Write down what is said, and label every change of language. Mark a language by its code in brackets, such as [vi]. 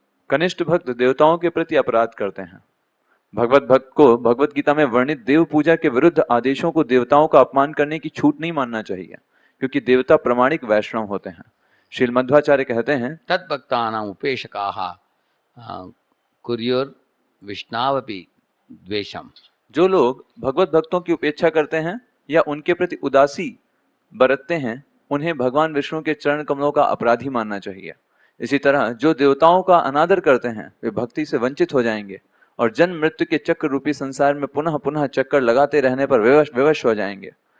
[hi] कनिष्ठ भक्त देवताओं के प्रति अपराध करते हैं। भगवत भक्त को भगवत गीता में वर्णित देव पूजा के विरुद्ध आदेशों को देवताओं का अपमान करने की छूट नहीं मानना चाहिए, क्योंकि देवता प्रमाणिक वैष्णव होते हैं। श्रील मध्वाचार्य कहते हैं, [sa] तद्भक्तानाम उपेशकाः कुर्युर विष्णावपि द्वेषम। [hi] जो लोग भगवत भक्तों की उपेक्षा करते हैं या उनके प्रति उदासी बरतते हैं, उन्हें भगवान विष्णु के चरण कमलों का अपराधी मानना चाहिए। इसी तरह जो देवताओं का अनादर करते हैं वे भक्ति से वंचित हो जाएंगे और जन्म मृत्यु के चक्र रूपी संसार में पुनः पुनः चक्कर लगाते रहने पर विवश हो जाएंगे।